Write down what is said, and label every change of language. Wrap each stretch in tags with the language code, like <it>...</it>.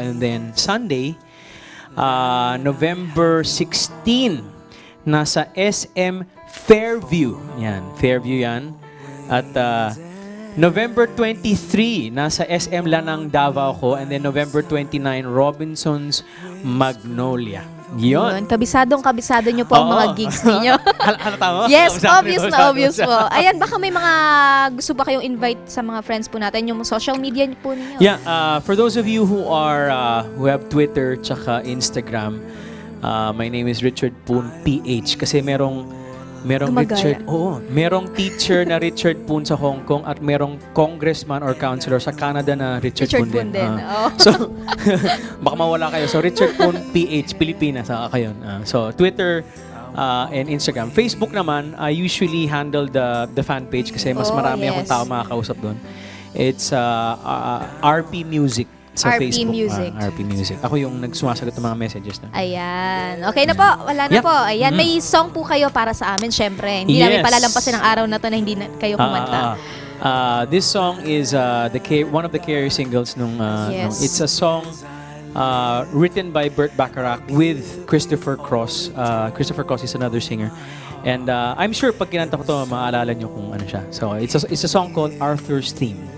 <en>And then Sunday, November 16, nasa SM Fairview.</en> <tl>Yan, Fairview yan. At November 23, nasa SM Lanang Davao ko.</tl> <en>And then November 29, Robinson's Magnolia.</en> <tl>Yun. Kabisado nyo po ang mga gigs ninyo. Halata mo?</tl> <en>Yes, obvious po.</en> <tl>Ayan, baka may mga gusto ba kayong invite sa mga friends po natin, yung social media po ninyo?</tl> <en>Yeah, for those of you who have Twitter tsaka Instagram, my name is Richard Poon PH</en> <tl>kasi merong Richard, merong teacher na Richard Poon sa Hong Kong at merong congressman or councilor sa Canada na Richard Poon din. So, baka mawala kayo. So, Richard Poon PH, Pilipinas, kayo.</tl> <en>So, Twitter and Instagram. Facebook naman, I usually handle the fan page</en> <tl>kasi mas marami akong tao makakausap doon.</tl> <en>It's RP Music. Sa RP Facebook. Music. RP Music.</en> <tl>Ako yung nagsumasagot ng mga messages na. Ayan. Okay na po. Wala na po. Ayan. May song po kayo para sa amin, syempre. Hindi namin palalampasin ang araw na to na hindi kayo kumanta.</tl> <en>This song is one of the Carey singles nung it's a song written by Burt Bacharach with Christopher Cross. Christopher Cross is another singer. And I'm sure</en> <tl>pag kinanta ko to, maaalala nyo kung ano siya.</tl> <en>So, it's a song called Arthur's Theme.</en>